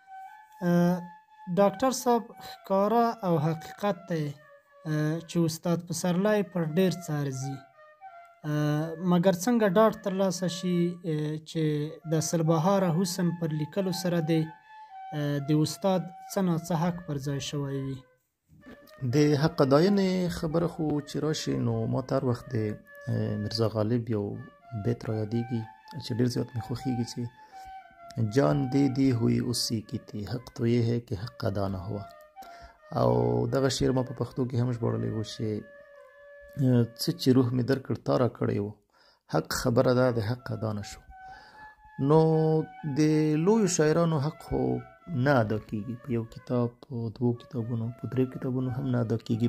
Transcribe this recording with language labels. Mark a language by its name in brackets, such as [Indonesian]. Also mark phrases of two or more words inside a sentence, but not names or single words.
[Pashto] ډاکټر صاحب ښکاره او حقیقت دی چې استاد پسرلی پر ډېر څه ارزي، مګر څنګه ډاډ ترلاسه شي چې د سلبهاره حسن پر لیکلو سره دی د استاد څه ناڅه حق پر ځای شوی وي؟ د حق اداینې خبره خو چې راشي نو ما ته هر وخت د میرزا غالب یو بیت را یادېږي چې ډېر زیات مې خوښېږي چې [Urdu] جان دې ہوئی اسی کی تھی حق تو یہ ہے کہ حق ادا نہ ہوا. [Pashto] او دغه شعر ما په پښتو کې هم ژباړلی و چې څه چې روح مې درکړ تا را کړی و حق خبره ده د حق ادا نه شو. نو د لویو شاعرانو حق خو نه ادا کېږي، په یو کتاب، په 2 کتابونو، په 3 کتابونو هم نه ادا کېږي.